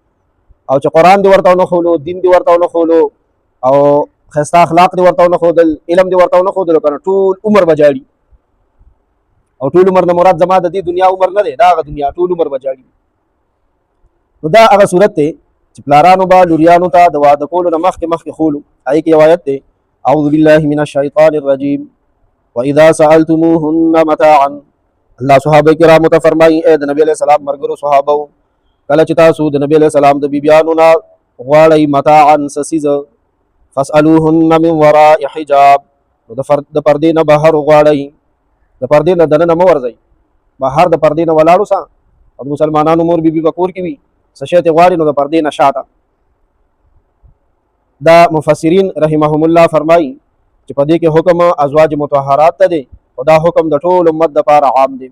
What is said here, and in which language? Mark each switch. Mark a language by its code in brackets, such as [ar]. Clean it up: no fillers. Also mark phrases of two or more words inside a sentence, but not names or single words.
[ps] او چې قرآن دې ورته ونه ښولو، دین دې ورته ونه ښولو او ښایسته اخلاق دې ورته ونه ښودل، علم دې ورته ونه ښودلو که نه، ټول عمر به جاړي. او ټول عمر نه مراد زما د دې دنیا عمر نه دی، دا هغه دنیا ټول عمر به جاړي. نو دا هغه صورت دی چې پلارانو به لوریانو ته د واده کولو نه مخکې ښولو. هغې کې یو آیت دی، [ar] اعوذ بالله من الشیطان الرجیم واذا سألتموهن متاعا. [ps] الله صحابه کرامو ته فرمایي ای د نبي [ar] علیه السلام [ps] ملګرو صحابو، کله چې تاسو د نبي [ar] علیه السلام [ps] د بیبیانو نه غواړئ متاعا څه څیزه، [ar] فاسألوهن من وراء حجاب، [ps] نو د پردې نه بهر وغواړئ، د پردې نه دننه مه ورځئ، بهر د پردې نه ولاړ اوسه. او د مسلمانانو مور بیبي په کور کې وي، څه شی ترې غواړي نو د پردې نه شاته. دا مفسرین [ar] رحمهم الله [ps] فرمایي چې په دې کې حکم ازواج مطهرات ته دی او دا حکم د ټول امت دپاره عام دی.